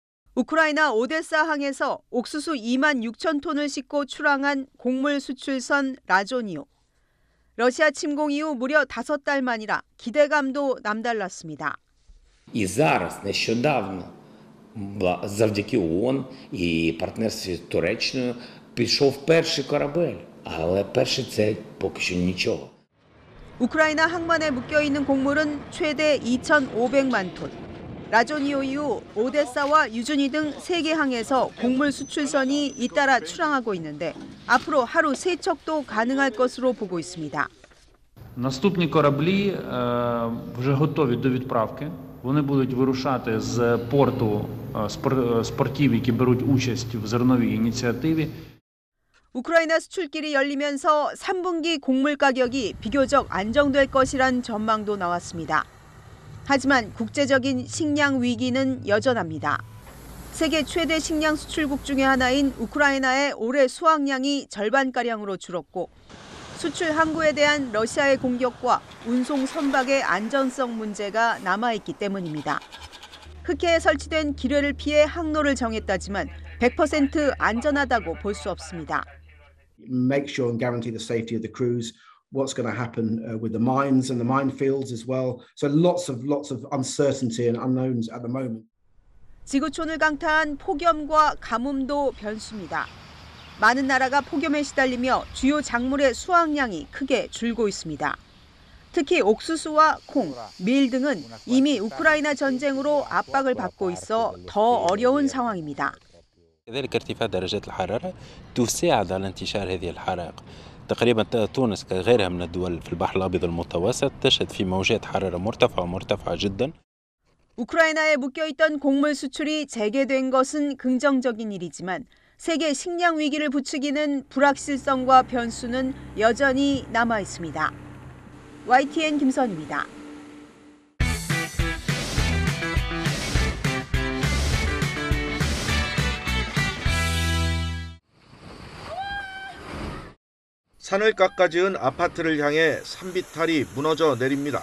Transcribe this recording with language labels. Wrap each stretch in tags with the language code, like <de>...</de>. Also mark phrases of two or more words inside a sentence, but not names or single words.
<ko>우크라이나 오데사 항에서 옥수수 2만 6천 톤을 싣고 출항한 곡물 수출선 라조니오. 러시아 침공 이후 무려 5달 만이라 기대감도 남달랐습니다.</ko> <uk>І зараз нещодавно завдяки ООН і партнерстві з Туреччиною пішов перший корабель, але перший це поки що нічого.</uk> <ko>우크라이나 항만에 묶여있는 곡물은 최대 2,500만 톤. 라조니오 이후 오데사와 유주니 등 3개 항에서 곡물 수출선이 잇따라 출항하고 있는데 앞으로 하루 3척도 가능할 것으로 보고 있습니다.</ko> <uk>Наступні кораблі вже готові до відправки. Вони будуть вирушати з портів, які беруть участь в зерновій ініціативі.</uk> <ko>우크라이나 수출길이 열리면서 3분기 곡물 가격이 비교적 안정될 것이란 전망도 나왔습니다. 하지만 국제적인 식량 위기는 여전합니다. 세계 최대 식량 수출국 중의 하나인 우크라이나의 올해 수확량이 절반가량으로 줄었고 수출 항구에 대한 러시아의 공격과 운송 선박의 안전성 문제가 남아있기 때문입니다. 흑해에 설치된 기뢰를 피해 항로를 정했다지만 100% 안전하다고 볼 수 없습니다.</ko> <en>Make sure and guarantee the safety of the crews. What's going to happen with the mines and the minefields as well. So lots of uncertainty and unknowns at the moment.</en> <ko>지구촌을 강타한 폭염과 가뭄도 변수입니다. 많은 나라가 폭염에 시달리며 주요 작물의 수확량이 크게 줄고 있습니다. 특히 옥수수와 콩, 밀 등은 이미 우크라이나 전쟁으로 압박을 받고 있어 더 어려운 상황입니다.</ko> <ar>كذلك ارتفاع درجات الحرارة تساعد على انتشار هذه الحرائق. تقريبا تونس كغيرها من الدول في البحر الأبيض المتوسط تشهد في موجات حرارة مرتفعة جدا.</ar> <ko>우크라이나에 묶여있던 곡물 수출이 재개된 것은 긍정적인 일이지만 세계 식량 위기를 부추기는 불확실성과 변수는 여전히 남아 있습니다. YTN 김선입니다. 산을 깎아지은 아파트를 향해 산비탈이 무너져 내립니다.</ko>